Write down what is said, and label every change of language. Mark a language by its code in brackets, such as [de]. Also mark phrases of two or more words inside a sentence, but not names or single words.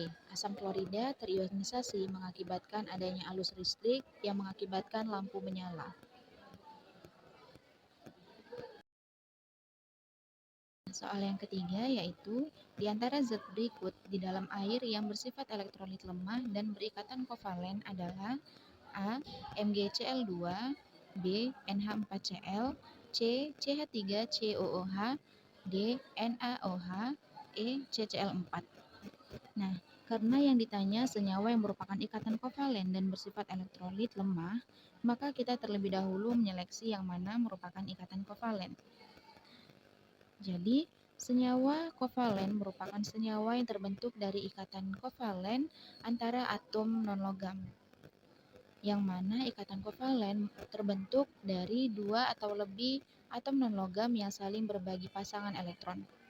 [id] Asam klorida terionisasi mengakibatkan adanya arus listrik yang mengakibatkan lampu menyala. Soal yang ketiga yaitu di antara zat berikut di dalam air yang bersifat elektrolit lemah dan berikatan kovalen adalah A. MgCl2, B. NH4Cl, C. CH3COOH, D. NaOH, E. CCl4. Nah, karena yang ditanya senyawa yang merupakan ikatan kovalen dan bersifat elektrolit lemah, maka kita terlebih dahulu menyeleksi yang mana merupakan ikatan kovalen. Jadi, senyawa kovalen merupakan senyawa yang terbentuk dari ikatan kovalen antara atom non-logam, yang mana ikatan kovalen terbentuk dari dua atau lebih atom non-logam yang saling berbagi pasangan elektron.